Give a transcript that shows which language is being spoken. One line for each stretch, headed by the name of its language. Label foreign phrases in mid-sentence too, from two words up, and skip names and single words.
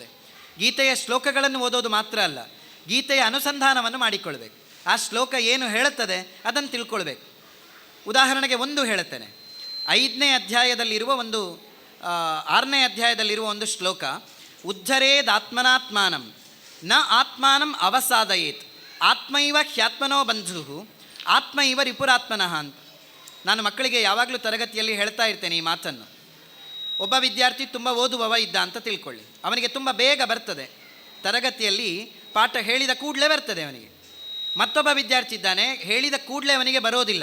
Kannada: ಗೀತೆಯ ಶ್ಲೋಕಗಳನ್ನು ಓದೋದು ಮಾತ್ರ ಅಲ್ಲ, ಗೀತೆಯ ಅನುಸಂಧಾನವನ್ನು ಮಾಡಿಕೊಳ್ಬೇಕು. ಆ ಶ್ಲೋಕ ಏನು ಹೇಳುತ್ತದೆ ಅದನ್ನು ತಿಳ್ಕೊಳ್ಬೇಕು. ಉದಾಹರಣೆಗೆ ಒಂದು ಹೇಳುತ್ತೇನೆ. 5ನೇ ಅಧ್ಯಾಯದಲ್ಲಿರುವ ಒಂದು 6ನೇ ಅಧ್ಯಾಯದಲ್ಲಿರುವ ಒಂದು ಶ್ಲೋಕ,
Sanskrit: ಉದ್ಧರೇದಾತ್ಮನಾತ್ಮಾನಂ ನ ಆತ್ಮಾನಂ ಅವಸಾದಯೇತ್ ಆತ್ಮೈವ ಹ್ಯಾತ್ಮನೋ ಬಂಧು ಆತ್ಮ ಇವ ರಿಪುರಾತ್ಮನಃ
Kannada: ಅಂತ. ನಾನು ಮಕ್ಕಳಿಗೆ ಯಾವಾಗಲೂ ತರಗತಿಯಲ್ಲಿ ಹೇಳ್ತಾ ಇರ್ತೇನೆ ಈ ಮಾತನ್ನು. ಒಬ್ಬ ವಿದ್ಯಾರ್ಥಿ ತುಂಬ ಓದುವವ ಇದ್ದ ಅಂತ ತಿಳ್ಕೊಳ್ಳಿ. ಅವನಿಗೆ ತುಂಬ ಬೇಗ ಬರ್ತದೆ, ತರಗತಿಯಲ್ಲಿ ಪಾಠ ಹೇಳಿದ ಕೂಡಲೇ ಬರ್ತದೆ ಅವನಿಗೆ. ಮತ್ತೊಬ್ಬ ವಿದ್ಯಾರ್ಥಿ ಇದ್ದಾನೆ, ಹೇಳಿದ ಕೂಡಲೇ ಅವನಿಗೆ ಬರೋದಿಲ್ಲ.